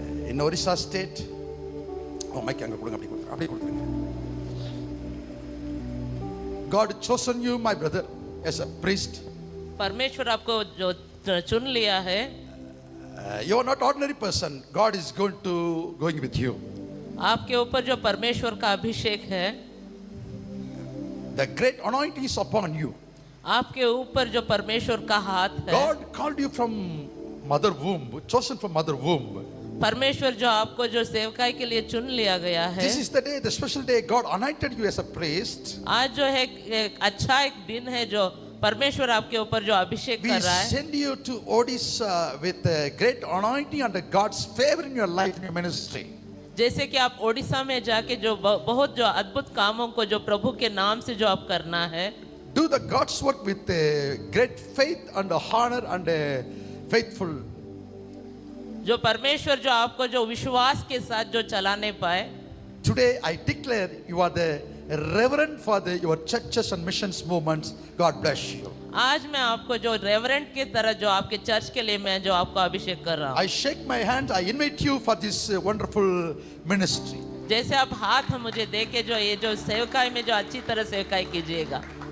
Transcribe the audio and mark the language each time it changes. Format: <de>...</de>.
<en>In Orissa state,</en> <ta>mic அங்க கொடுங்க, அப்படி கொடுத்துருங்க.</ta> <en>God chosen you, my brother, as a priest.</en> <hi>परमेश्वर आपको जो चुन लिया है.</hi> <en>You are not ordinary person. God is going with you.</en> <hi>आपके ऊपर जो परमेश्वर का अभिषेक है,</hi> <en>the great anointing is upon you.</en> <hi>आपके ऊपर जो परमेश्वर का हाथ है.</hi> <en>God called you from mother womb, chosen from mother womb.</en> <hi>परमेश्वर जो आपको जो सेवकाई के लिए चुन लिया गया है.</hi> <en>This is the day, the special day God anointed you as a priest.</en> <hi>आज जो है एक अच्छा एक दिन है जो परमेश्वर आपके ऊपर जो अभिषेक कर रहा है.</hi> <en>We send you to Odisha with a great anointing and God's favor in your life, in your ministry.</en> <hi>जैसे कि आप ओडिशा में जाके जो बहुत जो अद्भुत कामों को जो प्रभु के नाम से जो आप करना है.</hi> <en>Do the God's work with great faith and honor and faithful.</en> <hi>जो परमेश्वर जो आपको जो विश्वास के साथ जो चलाने पाए.</hi> <en>Today I declare you are the reverend for your churches and missions movements. God bless you.</en> <hi>आज मैं आपको जो रेवरेंट की तरह जो आपके चर्च के लिए मैं जो आपको अभिषेक कर रहा हूँ.</hi> <en>I shake my hand. I invite you for this wonderful ministry.</en> <hi>जैसे आप हाथ मुझे दे के जो ये जो सेवकाई में जो अच्छी तरह सेवकाई कीजिएगा.</hi>